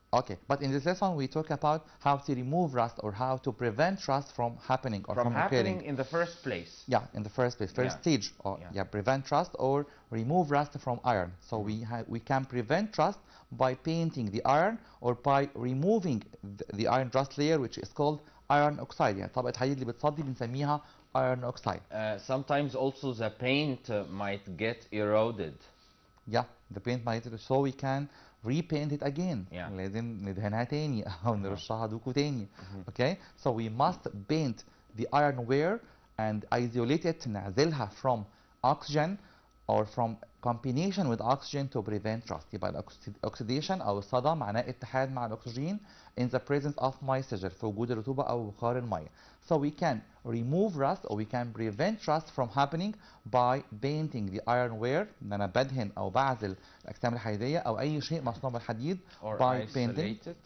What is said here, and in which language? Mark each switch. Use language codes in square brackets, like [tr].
[en] Okay, but in this lesson we talk about how to remove rust or how to prevent rust from happening or from happening in the first place. Yeah, in the first place, first stage. Or prevent rust or remove rust from iron. So we can prevent rust by painting the iron or by removing the iron rust layer, which is called iron oxide. [ar] يعني طبقة حديد اللي بتصدي بنسميها iron oxide. [en] Sometimes also the paint might get eroded. Yeah, the paint might, so we can repaint it again. [ar] لازم ندهنها تاني أو نرشها دوكو تاني. [en] Okay, so we must paint the ironware and isolate it, [ar] نعزلها [en] from oxygen or from combination with oxygen to prevent rust. [ar] يبقى oxidation أو الصدى معناه اتحاد مع الأكسجين [en] in the presence of moisture [ar] في وجود الرطوبة أو بخار المية. [en] So we can remove rust or we can prevent rust from happening by painting the ironware. [ar] ان انا بدهن او بعزل الاجسام الحديديه او اي شيء مصنوع بالحديد [en] by painting.